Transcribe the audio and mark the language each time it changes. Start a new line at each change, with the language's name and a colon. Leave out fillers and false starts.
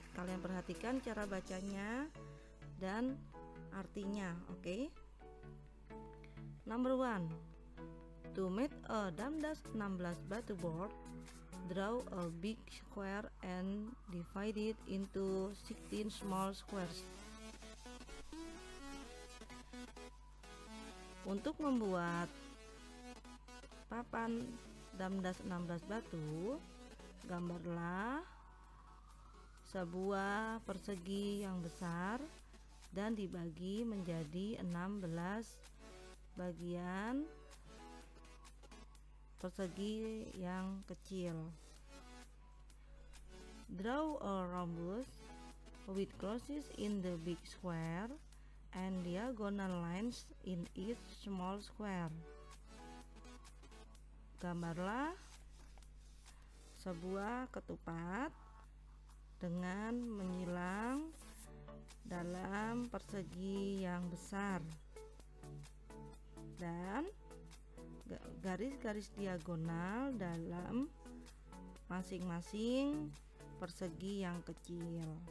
Indonesian: Kalian perhatikan cara bacanya dan artinya, oke?
English: Number 1. To make a Damdas 16 Batu board, draw a big square and divide it into 16 small squares.
Indonesian: Untuk membuat papan Damdas 16 batu, gambarlah sebuah persegi yang besar dan dibagi menjadi 16 bagian persegi yang kecil.
English: Draw a rhombus with crosses in the big square and diagonal lines in each small square.
Indonesian: Gambarlah sebuah ketupat dengan menyilang dalam persegi yang besar dan garis-garis diagonal dalam masing-masing persegi yang kecil.